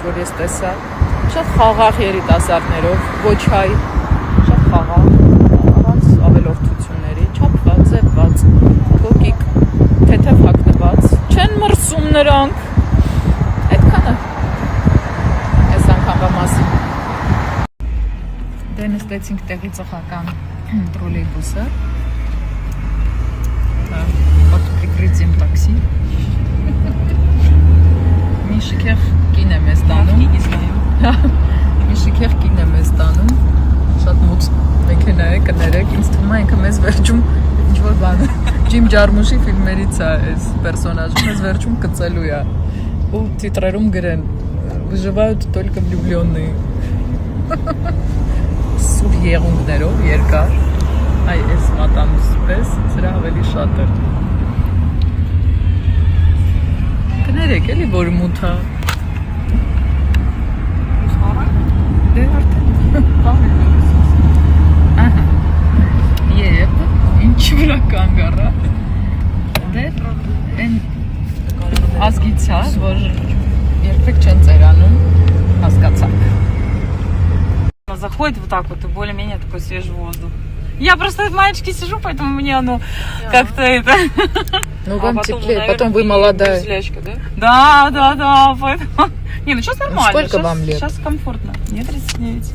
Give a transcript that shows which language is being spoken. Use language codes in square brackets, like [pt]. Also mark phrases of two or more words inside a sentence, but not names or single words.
[hy] որ ես տեսա, շատ խաղաղ երիտասարդներով, ոչ հայ, շատ խաղաղ, առանց ավելորդությունների, չափված, ձևված, կոկիկ, թեթև հագնված, չեն մրսում նրանք, այդքանը այս անգամվա մասին։ Դե նստեցինք տեղի ծխական տրոլեյբուսը, [ru] под прикрытием такси. [hy] Մի շքեղ կին եմ ես տանում։ Մի շքեղ կին եմ ես տանում։ Շատ մոտ մեքենա է, կներեք, ինձ թվում է ինքը մեզ վերջում ինչ-որ բան է։ Ջիմ Ջարմուշի ֆիլմերից է այս պերսոնաժը, մեզ վերջում կծելու է։ Ու տիտրերում գրեն [ru] «Выживают только влюбленные». [hy] Սուր եղունգներով երկար։ Այ այս մատանուս պես, սրա ավելի շատ է։ Կներեք, էլի որ մութ է։ Դե արդեն ահա։ Եվ ինչ վրա կանգառա։ Դե այն ազգից է, որ երբեք չեն ծերանում, հասկացաք։ [ru] Заходит вот так вот, и более-менее такой свежий воздух. Я просто в маечке сижу, поэтому мне оно как-то это... Ну, вам теплее, потом вы молодая. Да, поэтому... Не, ну сейчас нормально. Сколько вам лет? Сейчас комфортно. Мне 39.